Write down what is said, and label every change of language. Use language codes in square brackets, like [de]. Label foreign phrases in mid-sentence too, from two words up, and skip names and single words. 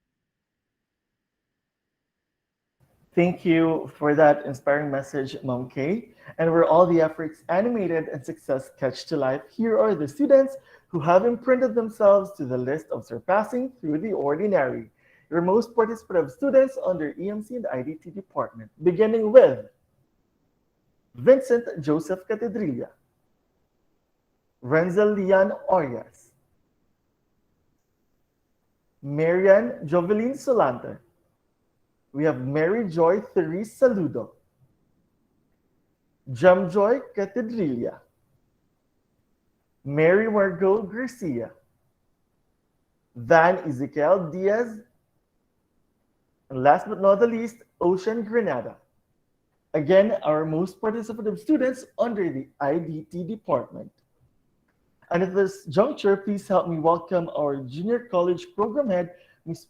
[en] Thank you for that inspiring message, Mom Kay. And where all the efforts animated and success catch to life, here are the students who have imprinted themselves to the list of surpassing through the ordinary. Your most participative students under EMC and IDT department, beginning with Vincent Joseph Catedrilla, Renzel Lian Orias, Marian Jovelyn Solante. We have Mary Joy Therese Saludo, Jamjoy Catedrilla, Mary Margot Garcia, Van Ezekiel Diaz, and last but not the least, Ocean Granada. Again, our most participative students under the IDT department. And at this juncture, please help me welcome our junior college program head, Ms.